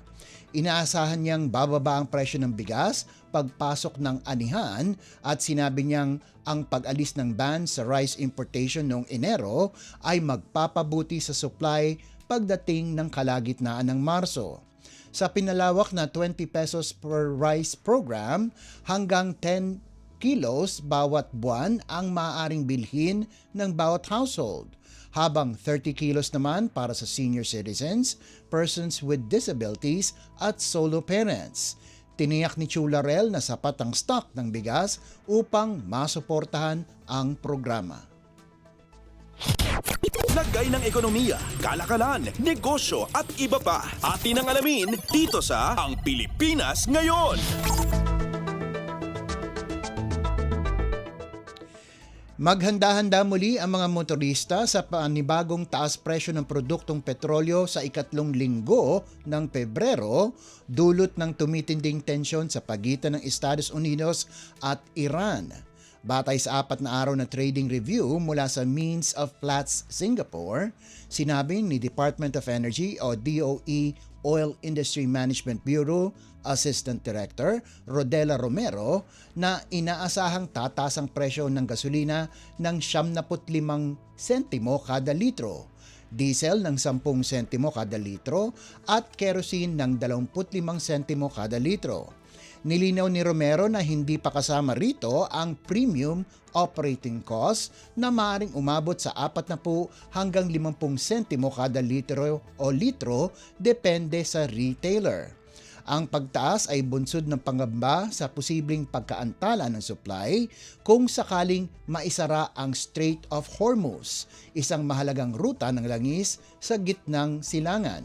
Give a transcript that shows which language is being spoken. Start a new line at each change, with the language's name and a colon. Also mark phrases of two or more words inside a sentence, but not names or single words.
Filipino: Inaasahan niyang bababa ang presyo ng bigas pagpasok ng anihan at sinabi niyang ang pag-alis ng ban sa
English: rice importation
Filipino: noong Enero ay magpapabuti sa supply pagdating ng kalagitnaan ng Marso. Sa pinalawak na 20
English: pesos per rice program,
Filipino: hanggang 10 kilos bawat buwan ang maaaring bilhin ng bawat household, habang 30 kilos naman para sa
English: senior citizens, persons with disabilities
Filipino: at
English: solo parents.
Filipino: Tiniyak ni Chu Laurel na sapat ang stock ng bigas upang masuportahan ang programa. Lagay ng ekonomiya, kalakalan, negosyo at iba pa. Atin ang alamin dito sa Ang Pilipinas Ngayon. Maghanda-handa muli ang mga motorista sa panibagong taas presyo ng produktong petrolyo sa ikatlong linggo ng Pebrero, dulot ng tumitinding tensyon sa pagitan ng Estados Unidos at Iran. Batay sa 4 na araw na
English: trading review
Filipino: mula sa Means of Platts Singapore, sinabi ni Department of Energy o DOE Oil Industry Management Bureau Assistant Director Rodela Romero na inaasahang tataas ang presyo ng gasolina ng 75 sentimo kada litro, diesel ng 10 sentimo kada litro at kerosene ng 25 sentimo kada litro. Nilinaw ni Romero na hindi pa kasama rito ang
English: premium operating cost
Filipino: na maaaring umabot sa 40 hanggang 50 sentimo kada litro o litro depende sa retailer. Ang pagtaas ay bunsod ng pangamba sa posibleng pagkaantala ng supply kung sakaling maisara ang Strait of Hormuz, isang mahalagang ruta ng langis sa gitnang silangan.